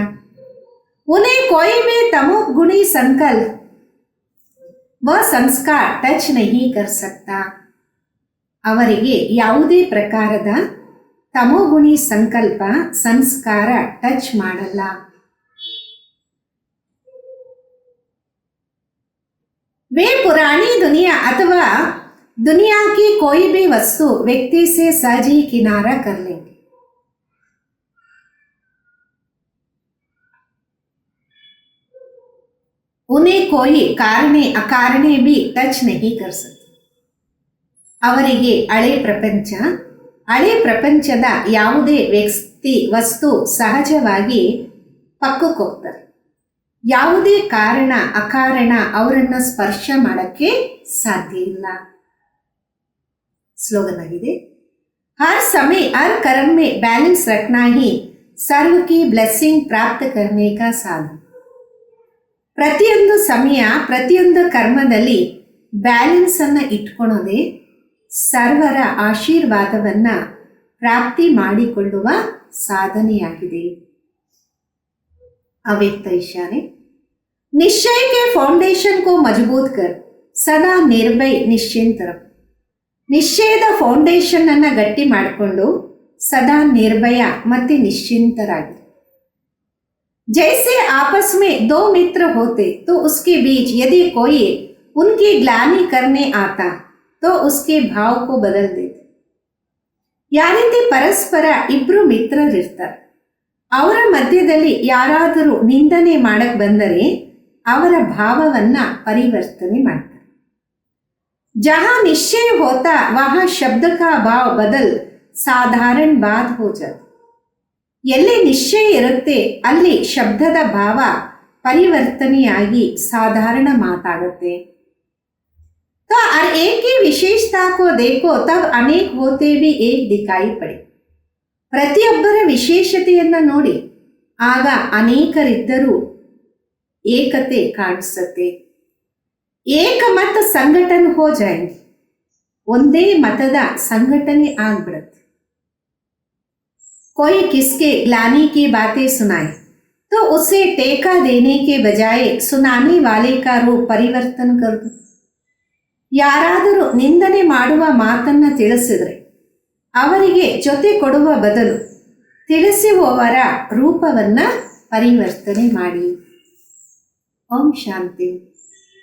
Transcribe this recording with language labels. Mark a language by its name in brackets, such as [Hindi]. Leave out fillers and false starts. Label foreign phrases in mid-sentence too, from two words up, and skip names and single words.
[Hindi] उन्हें कोई भी तमोगुणी संकल्प व संस्कार टच नहीं कर सकता. [Kannada] ಅವರಿಗೆ ಯಾವುದೇ ಪ್ರಕಾರದ ತಮೋಗುಣಿ ಸಂಕಲ್ಪ ಸಂಸ್ಕಾರ ಟಚ್ ಮಾಡಲ್ಲ. [Hindi] वे पुरानी दुनिया अथवा दुनिया की कोई भी वस्तु व्यक्ति से सहज ही किनारा कर लेंगे. उन्हें कोई कारणे अकारणे भी टच नहीं कर सकते. [Kannada] ಅವರಿಗೆ ಹಳೆ ಪ್ರಪಂಚದ ಯಾವುದೇ ವ್ಯಕ್ತಿ ವಸ್ತು ಸಹಜವಾಗಿ ಪಕ್ಕಕ್ಕೆ ಹೋಗ್ತಾರೆ. ಯಾವುದೇ ಕಾರಣ ಅಕಾರಣ ಅವರನ್ನು ಸ್ಪರ್ಶ ಮಾಡಕ್ಕೆ ಸಾಧ್ಯ ಇಲ್ಲ. ಸ್ಲೋಗನ್ ಆಗಿದೆ, [Hindi] हर समय हर कर्म में बैलेंस रखना ही सर्व की ब्लेसिंग प्राप्त करने का साधन. [Kannada] ಪ್ರತಿಯೊಂದು ಸಮಯ ಪ್ರತಿಯೊಂದು ಕರ್ಮದಲ್ಲಿ ಬ್ಯಾಲೆನ್ಸ್ ಅನ್ನು ಇಟ್ಕೊಳ್ಳೋದೇ ಸರ್ವರ ಆಶೀರ್ವಾದವನ್ನ ಪ್ರಾಪ್ತಿ ಮಾಡಿಕೊಳ್ಳುವ ಸಾಧನೆಯಾಗಿದೆ. [Hindi] अव्यक्त इशारे, निश्चय के फाउंडेशन को मजबूत कर सदा निर्भय निश्चिंत रहो. [Kannada] ನಿಶ್ಚಯದ ಫೌಂಡೇಶನ್ ಅನ್ನು ಗಟ್ಟಿ ಮಾಡಿಕೊಂಡು ಸದಾ ನಿರ್ಭಯ ಮತ್ತೆ ನಿಶ್ಚಿಂತರಾಗಿ. [Hindi] जैसे आपस में दो मित्र होते तो उसके बीच यदि कोई उनकी ग्लानि करने आता तो उसके भाव को बदल देते. [Kannada] ಯಾವ ರೀತಿ ಪರಸ್ಪರ ಇಬ್ರು ಮಿತ್ರರಿರ್ತಾರೆ, ಅವರ ಮಧ್ಯದಲ್ಲಿ ಯಾರಾದರೂ ನಿಂದನೆ ಮಾಡಕ್ ಬಂದರೆ ಅವರ ಭಾವವನ್ನ ಪರಿವರ್ತನೆ ಮಾಡ್ತಾರೆ. [Hindi] जहां निश्चय होता वहां शब्द का भाव बदल साधारण बात हो जाता. [Kannada] ಎಲ್ಲಿ ನಿಶ್ಚಯ ಇರುತ್ತೆ ಅಲ್ಲಿ ಶಬ್ದದ ಭಾವ ಪರಿವರ್ತನೆಯಾಗಿ ಸಾಧಾರಣ ಮಾತಾಗುತ್ತೆ. [Hindi] तो हर एक की विशेषता को देखो तब अनेक होते भी एक दिखाई पड़े. [Kannada] ಪ್ರತಿಯೊಬ್ಬರ ವಿಶೇಷತೆಯನ್ನ ನೋಡಿ ಆಗ ಅನೇಕರಿದ್ದರೂ ಏಕತೆ ಕಾಣಿಸುತ್ತೆ. [Hindi] एकमत संगठन हो जाएंगे, [Kannada] ಒಂದೇ ಮತದ ಸಂಘಟನೆ ಆಗ್ಬಿಡುತ್ತೆ. [Hindi] कोई किसके ग्लानि की बातें सुनाए तो उसे टेका देने के बजाय सुनाने वाले का रूप परिवर्तन कर दो. [Kannada] ಯಾರಾದರೂ ನಿಂದನೆ ಮಾಡುವ ಮಾತನ್ನ ತಿಳಿಸಿದ್ರೆ ಅವರಿಗೆ ಜೊತೆ ಕೊಡುವ ಬದಲು ತಿಳಿಸುವವರ ರೂಪವನ್ನ ಪರಿವರ್ತನೆ ಮಾಡಿ. ಓಂ ಶಾಂತಿ.